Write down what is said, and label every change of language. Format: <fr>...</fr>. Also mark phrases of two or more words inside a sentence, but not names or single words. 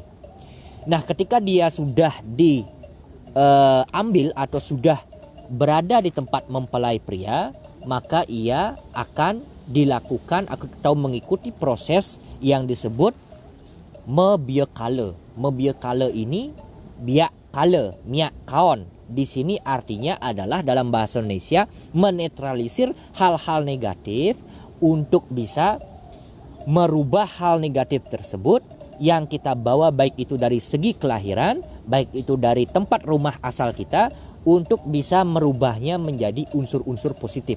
<id>Nah, ketika dia sudah diambil atau sudah berada di tempat mempelai pria, maka ia akan dilakukan atau mengikuti proses yang disebut mebiakala. Mebiakala ini biak kala, miak kaon. Di sini artinya adalah dalam bahasa Indonesia menetralisir hal-hal negatif untuk bisa merubah hal negatif tersebut yang kita bawa, baik itu dari segi kelahiran, baik itu dari tempat rumah asal kita, untuk bisa merubahnya menjadi unsur-unsur positif.</id>